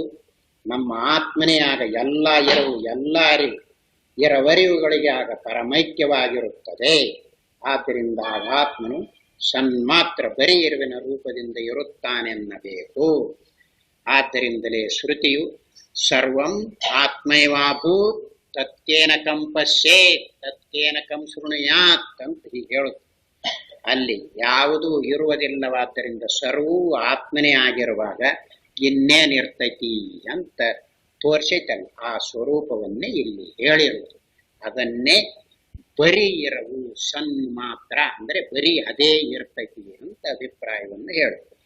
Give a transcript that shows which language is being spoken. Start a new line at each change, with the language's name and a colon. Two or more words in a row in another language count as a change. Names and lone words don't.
Kannada: ನಮ್ಮ ಆತ್ಮನೇ ಆಗ ಎಲ್ಲ ಎರವು ಎಲ್ಲ ಅರಿವು ಎರವರಿವುಗಳಿಗೆ ಆಗ ಪರಮೈಕ್ಯವಾಗಿರುತ್ತದೆ. ಆದ್ದರಿಂದ ಆಗ ಆತ್ಮನು ಸನ್ಮಾತ್ರ ಬರೀ ಇರುವಿನ ರೂಪದಿಂದ ಇರುತ್ತಾನೆನ್ನಬೇಕು. ಆದ್ದರಿಂದಲೇ ಶ್ರುತಿಯು
Sanskrit: ಸರ್ವಂ ಆತ್ಮೈವಾಭೂತ್ ತತ್ಕೇನ ಕಂ ಪಶ್ಯೇತ್ ತತ್ಕೇನ ಕಂ ಶೃಣುಯಾತ್
Kannada: ಅಂತ ಹೀಗೆ ಹೇಳುತ್ತೆ. ಅಲ್ಲಿ ಯಾವುದೂ ಇರುವುದಿಲ್ಲವಾದ್ದರಿಂದ ಸರ್ವೂ ಆತ್ಮನೇ ಆಗಿರುವಾಗ ಇನ್ನೇನಿರ್ತೈತಿ ಅಂತ ತೋರ್ಸೈತಲ್ಲ, ಆ ಸ್ವರೂಪವನ್ನೇ ಇಲ್ಲಿ ಹೇಳಿರುವುದು. ಅದನ್ನೇ ಬರೀ ಇರವು ಸನ್ ಮಾತ್ರ ಅಂದ್ರೆ ಬರೀ ಅದೇ ಇರ್ತೈತಿ ಅಂತ ಅಭಿಪ್ರಾಯವನ್ನು ಹೇಳುದು.